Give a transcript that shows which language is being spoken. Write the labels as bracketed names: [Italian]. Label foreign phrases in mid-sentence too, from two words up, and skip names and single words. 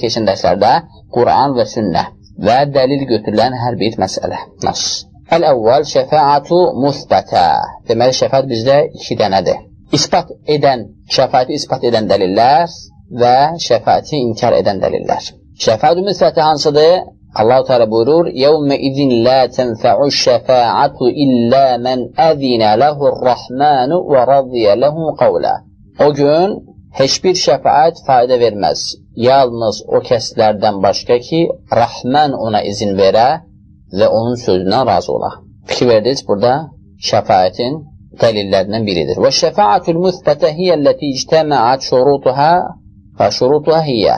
[Azerbaijani] Keçən dərslərdə Quran və sünnə və dəlil götürülən hər bir məsələ. Nas. [Arabic] الأول الشفاعة المثبتة. [Azerbaijani] Deməli, şəfaət bizdə iki dənədir. İspat edən, şəfaəti ispat edən dəlillər və şəfaəti inkar edən dəlillər. [Arabic] الشفاعة المثبتة [Azerbaijani] hansıdır? Allah-u Teala buyurur, [Arabic] يَوْمَ اِذٍ لَا تَنْفَعُ الشَّفَاعَةُ إِلَّا مَنْ أَذِنَ لَهُ الرَّحْمَانُ وَرَضِيَ لَهُ قَوْلًا. [Azerbaijani] O gün heç bir şəfaət fayda verməz. Yalnız o kəslərdən başqa ki, Rəhmən ona izin verə və onun sözündən razı ola. Fikir verdiniz, burada şəfaətin dəlillərindən biridir. [Arabic] والشفاعة المثبتة هي التي اجتمعت شروطها وشروطها هي.